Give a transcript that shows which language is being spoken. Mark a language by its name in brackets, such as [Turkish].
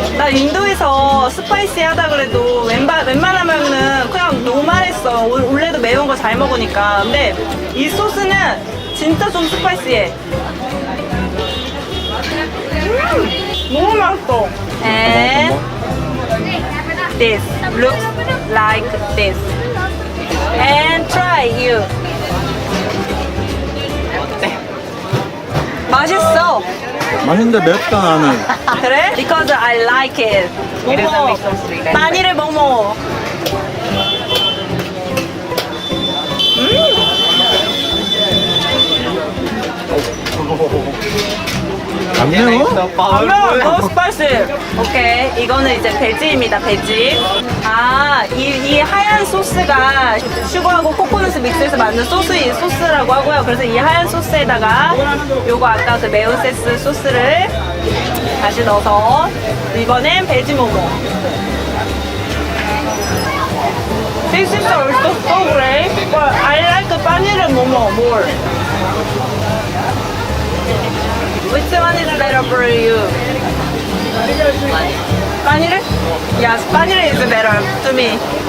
[Korean] 나 인도에서 스파이시 하다 그래도 웬만하면은 그냥 노말했어. 원래도 매운 거 잘 먹으니까. 근데 이 소스는 진짜 좀 스파이시해. 너무 맛있어. [English] And this looks like this. And try you. [Korean] 맛있어. 맛있는데 맵다 나는. 그래? [English] Because I like it. It is a [Korean] 모모. [English] mix of sweet and [Korean] 빠니를 모모. 안 매워? 그러면 너무 스파이시. 오케이. 이거는 이제 배지입니다. 배지. 아, 이 하얀 소스가 슈거하고 코코넛을 믹스해서 만든 소스라고 하고요. 그래서 이 하얀 소스에다가 요거 아까 그 메오세스 소스를 다시 넣어서 이번엔 배지 모모. [English] This is also so great, but I like the paneer momo more. Which one is better for you? Paneer? Yes, paneer is better to me.